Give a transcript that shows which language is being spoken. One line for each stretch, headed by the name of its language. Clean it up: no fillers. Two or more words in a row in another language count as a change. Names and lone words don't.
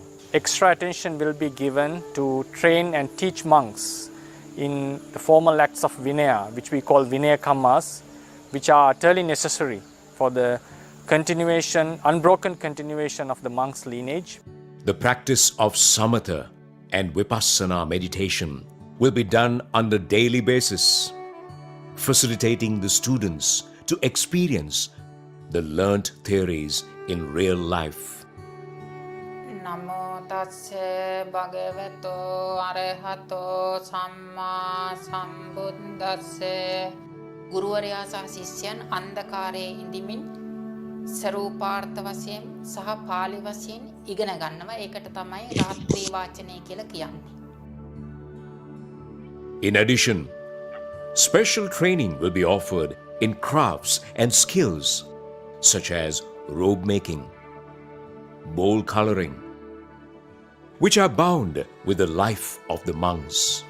English: Extra attention will be given to train and teach monks in the formal acts of Vinaya, which we call
Pali: Vinaya Kammas,
English: which are utterly necessary for the continuation, unbroken continuation of the monk's lineage. The practice of samatha and vipassana meditation will be done on a daily basis, facilitating the students to experience the learnt theories in real life.
Pali: Namo tassa bhagavato arahato samma sambuddhassa.
Sinhala: ගුරුවරයා සහ ශිෂ්‍යයන් අන්ධකාරයේ ඉඳිමින් සරූපාර්ථ වශයෙන් සහ පාලි වශයෙන් ඉගෙන ගන්නවා. ඒකට තමයි රාත්‍රී වාචනය කියලා කියන්නේ.
English: In addition, special training will be offered in crafts and skills such as robe making, bowl coloring, which are bound with the life of the monks.